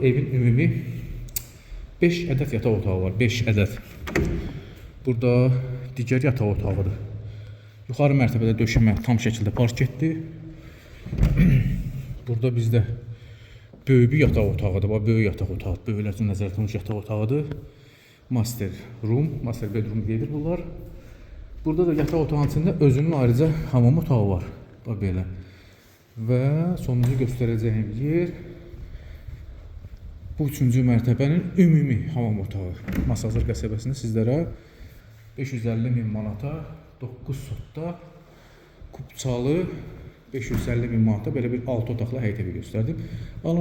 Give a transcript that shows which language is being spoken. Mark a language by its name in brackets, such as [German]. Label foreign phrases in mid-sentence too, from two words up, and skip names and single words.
[Azerbaijani] Evin ümumi 5 ədəd yataq otağı var. 5 ədəd. Burada digər yataq otağıdır. Yuxarı mərtəbədə döşəmə tam şəkildə parketdir. Burada bizdə böyük bir yataq otağıdır. Böyük yataq otağı, böyüklər üçün nəzərdə tutulmuş yataq otağıdır. [English] Master room, master bedroom [Azerbaijani] deyilir bunlar. Burada da yataq otağının içində özünün ayrıca hamam otağı var. Bax belə. Və sonuncu göstərəcəyim yer bu 3-cü mərtəbənin ümumi hamam otağı. Masazır qəsəbəsində sizlərə 550 min manata 9 sotda kubçalı 550 min manata belə bir 6 otaqlı həyət evi göstərdim.